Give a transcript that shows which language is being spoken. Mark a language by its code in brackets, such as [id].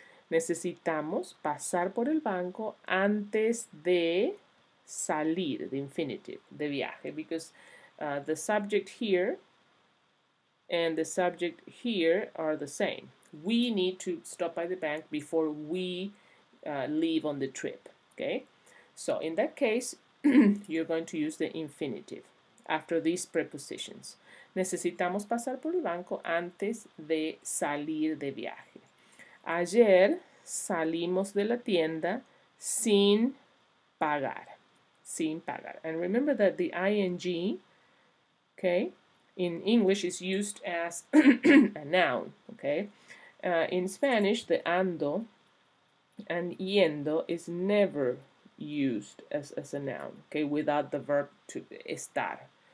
[es] Necesitamos pasar por el banco antes de salir, [en] the infinitive, [es] de viaje, [en] because the subject here and the subject here are the same. We need to stop by the bank before we leave on the trip, okay? So in that case, you're going to use the infinitive after these prepositions. [es] Necesitamos pasar por el banco antes de salir de viaje. Ayer salimos de la tienda sin pagar. Sin pagar. [en] And remember that the ing, okay, in English is used as a noun, okay? In Spanish, the ando and yendo is never used as a noun, okay, without the verb to estar.